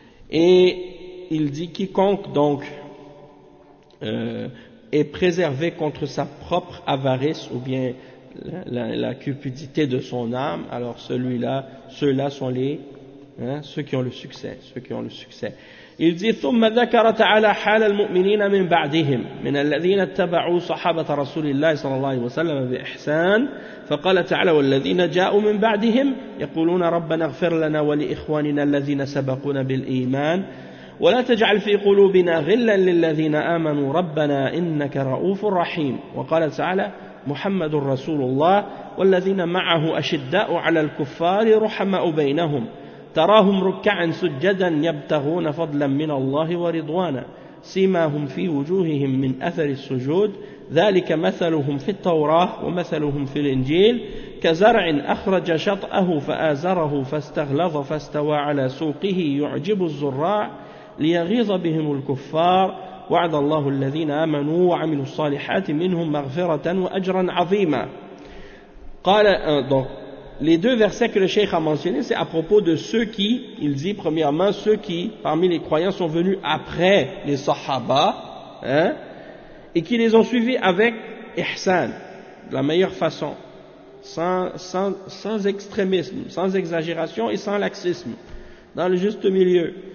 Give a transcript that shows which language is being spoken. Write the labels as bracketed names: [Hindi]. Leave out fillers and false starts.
[French] Et il dit, quiconque donc est préservé contre sa propre avarice ou bien la cupidité de son âme, alors ceux-là sont les, hein, ceux qui ont le succès. Il dit, [Arabic] ثم ذكر تعالى حال المؤمنين من بعدهم من الذين اتبعوا صحابة رسول الله صلى الله عليه وسلم بإحسان فقال تعالى والذين جاءوا من بعدهم يقولون ربنا اغفر لنا ولإخواننا الذين سبقونا بالإيمان ولا تجعل في قلوبنا غلا للذين آمنوا ربنا إنك رؤوف رحيم وقال تعالى محمد رسول الله والذين معه أشداء على الكفار رحماء بينهم تراهم ركعا سجدا يبتغون فضلا من الله ورضوانا سيماهم في وجوههم من أثر السجود ذلك مثلهم في التوراة ومثلهم في الإنجيل كزرع أخرج شطأه فآزره فاستغلظ فاستوى على سوقه يعجب الزراع ليغيظ بهم الكفار وعد الله الذين آمنوا وعملوا الصالحات منهم مغفرة وأجرا عظيما. [French] قال donc les deux versets que le cheikh a mentionné c'est à propos de ceux qui il dit premièrement ceux qui parmi les croyants sont venus après les sahaba hein et qui les ont suivis avec ihsan, de la meilleure façon, sans extrémisme, sans exagération et sans laxisme, dans le juste milieu.